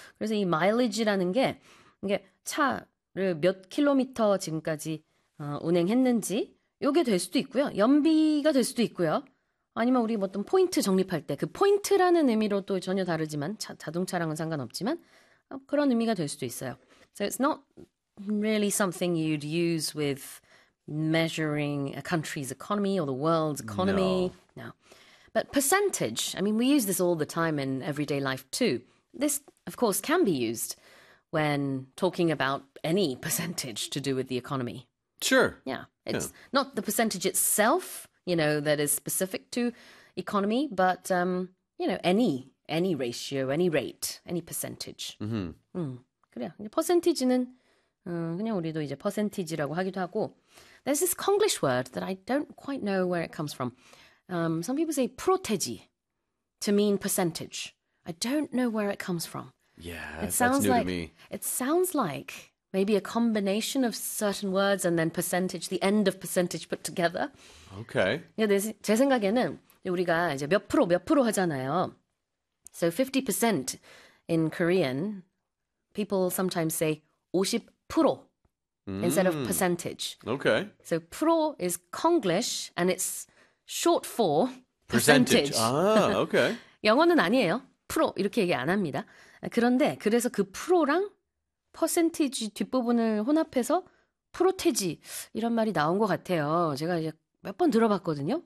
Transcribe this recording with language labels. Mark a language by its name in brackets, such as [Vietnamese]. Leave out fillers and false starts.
[Korean] 그래서 이 마일리지라는 게 이게 차를 몇 킬로미터 지금까지 운행했는지 요게 될 수도 있고요. 연비가 될 수도 있고요. 아니면 우리 어떤 포인트 적립할 때그 포인트라는 의미로 또 전혀 다르지만 자동차랑은 상관없지만 그런 의미가 될 수도 있어요. [English] So it's not really something you'd use with measuring a country's economy or the world's economy. No. No. But percentage, I mean, we use this all the time in everyday life too. This, of course, can be used when talking about any percentage to do with the economy. Sure. Yeah, Yeah. it's not the percentage itself, you know, that is specific to economy, but you know, any ratio, any rate, any percentage. [Korean] 그래요. 이제 퍼센티지는 그냥 우리도 이제 퍼센티지라고 하기도 하고. [English] There's this Konglish word that I don't quite know where it comes from. Some people say 프로테지 to mean percentage. I don't know where it comes from. Yeah, that's new to me. It sounds like maybe a combination of certain words and then percentage, the end of percentage put together. Okay. [Korean] 제 생각에는 우리가 이제 몇 프로 하잖아요. [English] So 50% in Korean, people sometimes say 50% instead of percentage. Okay. So 프로 is Konglish and it's short for Percentage. percentage. 아, okay. [Korean] 영어는 아니에요. 프로 이렇게 얘기 안 합니다. 그런데 그래서 그 프로랑 퍼센티지 뒷부분을 혼합해서 프로테지 이런 말이 나온 것 같아요. 제가 이제 몇번 들어봤거든요.